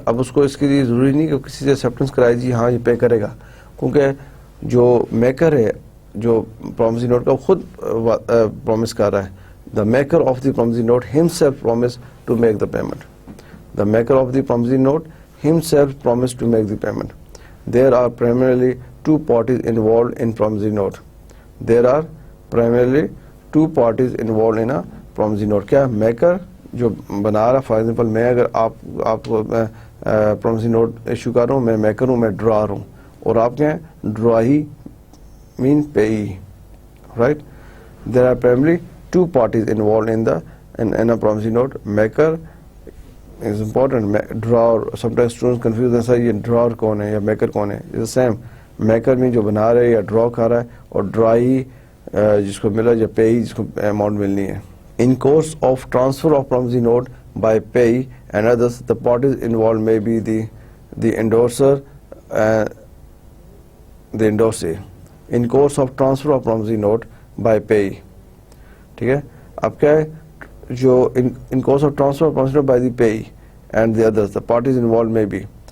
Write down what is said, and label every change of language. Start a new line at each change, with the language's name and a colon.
Urdu: اب اس کو اس کے لیے ضروری نہیں کہ کسی سے ایکسیپٹنس کرائے جی ہاں یہ پے کرے گا, کیونکہ جو میکر ہے جو پرومسری نوٹ کا خود پرومس کر رہا ہے.
English: The maker of the promissory note himself promised to make the payment. The maker of the promissory note himself promised to make the payment. There are primarily 2 parties involved in promissory note. There are primarily 2 parties involved in a promissory note.
Urdu: کیا maker جو بنا رہا,
English: for example
Urdu: میں اگر آپ کو promissory note issue کر رہا ہوں, میں میکر ہوں, میں ڈرار ہوں, اور آپ کیا ہیں dry main پیئی, right.
English: There are primarily 2 parties involved in a promissory note. Maker is important. Drawer, sometimes students confuse them, sir
Urdu: یہ ڈرار کون ہے یا میکر کون ہے.
English: It's the same.
Urdu: میکر میں جو بنا رہے یا ڈرا کھا رہا ہے, اور ڈرائی جس کو ملا یا پیئی جس کو اماؤنٹ ملنی ہے.
English: In course of transfer of promissory note by payee and others, the parties involved may be the endorser and the endorsee. In course of transfer of promissory note by payee.
Urdu: ٹھیک ہے. اب کیا ہے, جو
English: in course of transfer of promissory note by the payee and the others, the parties involved may be.